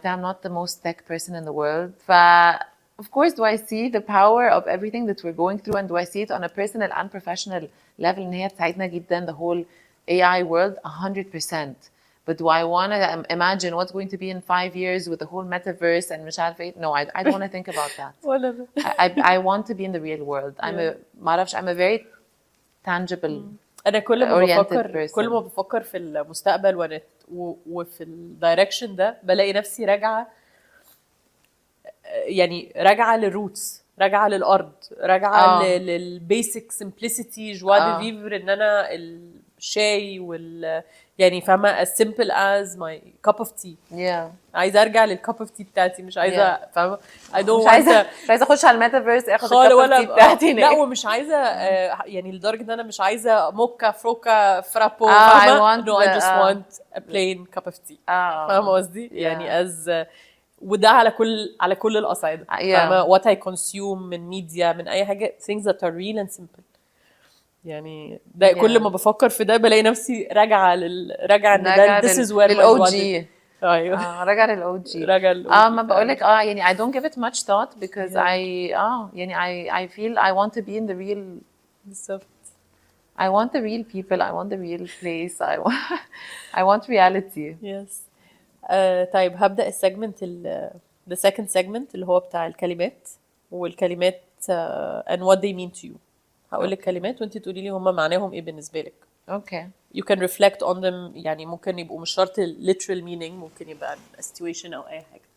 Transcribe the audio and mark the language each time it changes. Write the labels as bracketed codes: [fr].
[en] I'm not the most tech person in the world. Of course, do I see the power of everything that we're going through, and do I see it on a personal and professional level? [ar] إن هي تساعدنا جدا [en] the whole AI world 100%. But do I want to imagine what's going to be in 5 years with the whole metaverse and [ar] مش عارفة إيه? [en] No, I don't want to think about that. I want to be in the real world. I'm a very tangible [ar] أنا كل [en] oriented [ar] ما بفكر في المستقبل وفي الدايركشن ده بلاقي نفسي راجعة يعني راجعة للروتس راجعة للأرض راجعة للبيسك سمبلسيتي جوا دي فيفر إن أنا الشاي يعني فاهمة [en] as simple as my cup of tea. [ar] عايزة أرجع لل [en] cup of tea [ar] بتاعتي مش عايزة فاهمة مش عايزة أخش على الميتافيرس أخد ال [en] cup of tea [ar] بتاعتي. لا ومش عايزة يعني لدرجة إن أنا مش عايزة موكا فروكا فرابو فاهمة. [en] No I just want a plain cup of tea. [ar] فاهمة قصدي يعني as وده على كل الأصعدة فاهمة [en] what I consume [ar] من ميديا من أي حاجة [en] things that are real and simple [ar] يعني ده كل ما بفكر في ده بلاقي نفسي راجعة إن ده [en] this is where my body [ar] ايوه راجع للOG ما بقولك [en] يعني I don't give it much thought because يعني I feel I want to be in the real I want the real people I want the real place I want reality. Yes. [ar] طيب هبدأ السيجمنت [en] the second segment [ar] اللي هو بتاع الكلمات والكلمات [en] and what they mean to you. [ar] هقول لك كلمات وانت تقولي لي هم معناهم ايه بالنسبة لك. [en] Okay. You can reflect on them. [ar] يعني ممكن يبقوا مش شرط [en] literal meaning، [ar] ممكن يبقى [en] a situation [ar] أو أي حاجة.